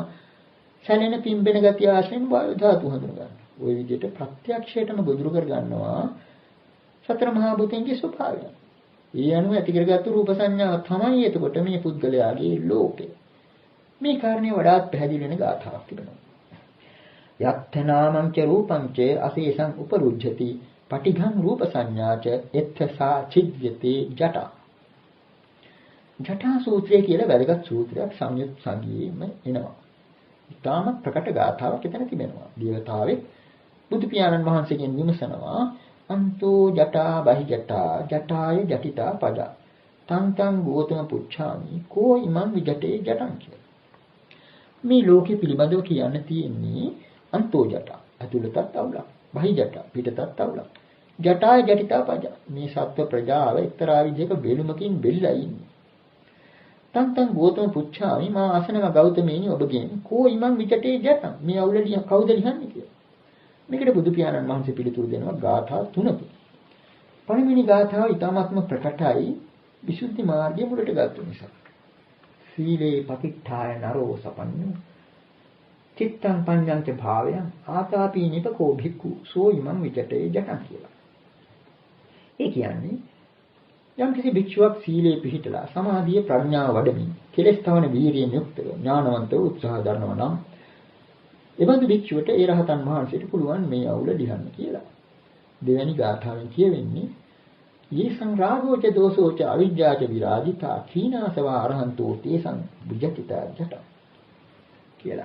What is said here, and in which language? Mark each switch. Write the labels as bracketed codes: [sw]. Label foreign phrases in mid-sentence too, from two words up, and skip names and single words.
[si] සැනෙන පිම්බෙන ගති ආශයෙන් වායු ධාතු හඳුනා ගන්නවා. ওই විදිහට ප්‍රත්‍යක්ෂයටම ගොදුරු කර ගන්නවා සතර මහා භූතයන්ගේ ස්වභාවය. ඒ අනුව ඇති කරගත්තු රූප සංඥාව තමයි එතකොට මේ පුද්ගලයාගේ ලෝකය. මේ කාරණේ වඩාත් පැහැදිලි වෙන ගාථාවක් තිබෙනවා. [pi] යත්තනාමං ච රූපං ච අසේසං උපරුජ්ජති පටිඝං රූප සංඥාච එත්ථසා චිද්යති ජටා. [si] ජටා සූත්‍රය කියලා වැදගත් සූත්‍රයක් සංයුත් සංගීතෙම එනවා. ඊටාම ප්‍රකට ගාථාවක් එතන තිබෙනවා. දේවතාවෙක් බුදු පියාණන් වහන්සේගෙන් විමසනවා [pi] අන්තෝ ජටා බහි ජටා ජටාය ජටිතා පදා තං ගෝතම පුච්ඡාමි කෝ ඉමං විජටේ ජටං [si] කියලා. මේ ලෝකෙ පිළිබඳව කියන්න තියෙන්නේ [pi] අන්තෝ ජටා [si] අතුලතත් අවුලක් [pi] බහි ජටා [si] පිටතත් අවුලක් [pi] ජටාය ජටිතා පදා [si] මේ සත්ව ප්‍රජාව එක්තරා විදිහක බෙලුමකින් බෙල්ලා ඉන්නේ. [pi] තං ගෝතම පුච්ඡාමි [si] මා අසනම ගෞතමේනි ඔබගෙන් [pi] කෝ ඉමං විජටේ ජටං [si] මේ අවුල කවුද ලියන්නේ කියලා. මේකට බුදු පියාණන් වහන්සේ පිළිතුරු දෙනවා ගාථා 3කින්. පළවෙනි ගාථාව ඊටාත්ම ප්‍රකටයි විසුද්ධි මාර්ගයේ මුලට ගත්ත නිසා. [pi] සීලේ පතිට්ඨාය නරෝ සපන්නු චිත්තං පඤ්ඤං ච භාවයං ආතාපි නිපකෝ භික්ඛු සෝ ඉමං විචටේ ජටං කියලා. [si] ඒ කියන්නේ යම් කිසි භික්ෂුවක් සීලේ පිහිටලා සමාධියේ ප්‍රඥාව වඩමින් කෙලෙස් තවන වීරියෙන් යුක්තව ඥානවන්තව උත්සාහ දරනවා නම් එබඳු භික්ෂුවට ඒ රහතන් වහන්සේට පුළුවන් මේ අවුල ලියන්න කියලා. දෙවැනි ගාථාවෙන් කියවෙන්නේ [pi] "යේ සංරාගෝච දෝසෝච අවිජ්ජාච විරාජිතා කීනාසවා අරහන්තෝ තේසං බුජ්ජතිතා ජට" [si] කියලා.